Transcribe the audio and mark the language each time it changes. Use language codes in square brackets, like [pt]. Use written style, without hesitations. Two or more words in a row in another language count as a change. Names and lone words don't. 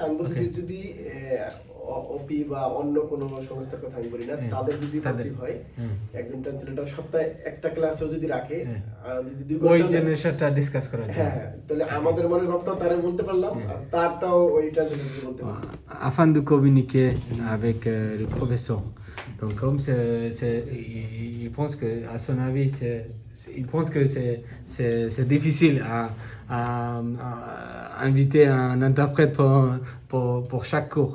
[bn] আমি বলছি যদি ওপি বা অন্য কোনো সংস্থার কথা আমি বলি না, তাদের যদি পসিবল হয় একজন ট্রান্সলেটর সপ্তাহে একটা ক্লাসেও যদি রাখে, যদি 2 ওই ঘন্টা জিনিসটা ডিসকাস করা যায়। হ্যাঁ, তাহলে আমাদের মনের ভাবটাও তারা বলতে পারলাম, আর তারটাও ওই ট্রান্সলেটর বলতে পারলাম। [fr] Afin de communiquer avec le professeur. Donc comme il pense que, à son avis, il pense que c'est difficile à inviter un interprète pour chaque cours.